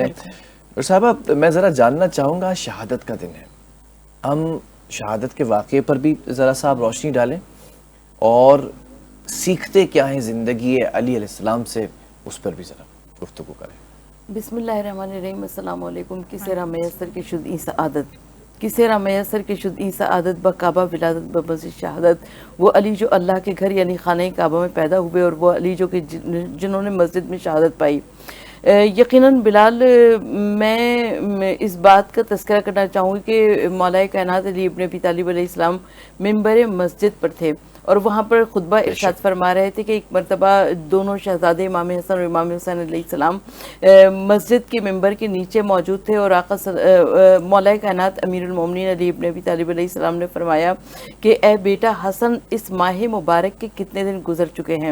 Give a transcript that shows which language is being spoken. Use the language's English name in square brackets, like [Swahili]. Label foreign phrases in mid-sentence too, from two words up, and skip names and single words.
[Urdu] ڈاکٹر صاحب، میں ذرا جاننا چاہوں گا، شہادت کا دن ہے، ہم شہادت کے واقعے پر بھی ذرا سا آپ روشنی ڈالیں، اور سیکھتے کیا ہیں زندگی علی علیہ السلام سے، اس پر بھی ذرا گفتگو کریں۔ [Arabic] بسم اللہ الرحمن الرحیم۔ السلام علیکم۔ [Persian] کسے را میسر کے شد این سعادت، کسے را میسر کے شد این سعادت، بکعبہ ولادت بمسجد شہادت۔ [Urdu] وہ علی جو اللہ کے گھر یعنی خانہ کعبہ میں پیدا ہوئے، اور وہ علی جو کہ جنہوں نے مسجد میں شہادت پائی۔ یقیناً بلال، میں اس بات کا تذکرہ کرنا چاہوں گی کہ مولا کائنات علی ابن ابی طالب علیہ السلام ممبر مسجد پر تھے، اور وہاں پر خطبہ ارشاد فرما رہے تھے کہ ایک مرتبہ دونوں شہزادے امام حسن اور امام حسین علیہ السلام مسجد کے ممبر کے نیچے موجود تھے، اور آقا مولا کائنات امیر المومنین علی ابن ابی طالب علیہ السلام نے فرمایا کہ اے بیٹا حسن، اس ماہ مبارک کے کتنے دن گزر چکے ہیں؟